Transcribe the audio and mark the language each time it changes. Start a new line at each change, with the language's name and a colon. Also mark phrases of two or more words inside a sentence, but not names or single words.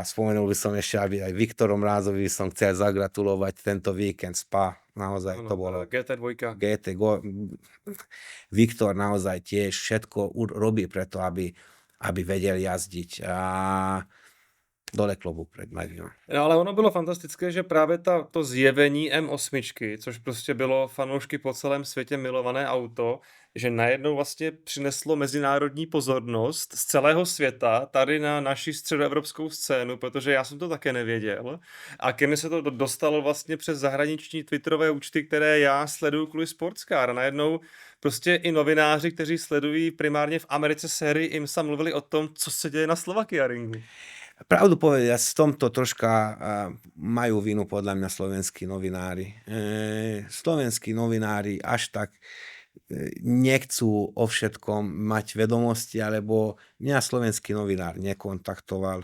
Slovak: Spomenul by som ešte, aby aj Viktorom Rázovi som chcel zagratulovať tento víkend Spa. Naozaj to bolo... GT2. Viktor naozaj tiež všetko robí preto, aby vedel jazdiť. A dole klobúk pred médium.
Czech: No ale ono bylo fantastické, že právě to zjevení M8, což prostě bylo fanoušky po celém světě milované auto, že najednou vlastně přineslo mezinárodní pozornost z celého světa tady na naši středoevropskou scénu, protože já jsem to také nevěděl. A ke mně se to dostalo vlastně přes zahraniční twitterové účty, které já sleduju kvůli Sportscar. A najednou prostě i novináři, kteří sledují primárně v Americe sérii IMSA, mluvili o tom, co se děje na Slovakia ringu.
Slovak: Pravdu povediac, v tomto troška majú vinu podľa mňa slovenskí novinári. Slovenskí novinári až tak nechcú o všetkom mať vedomosti, alebo mňa slovenský novinár nekontaktoval.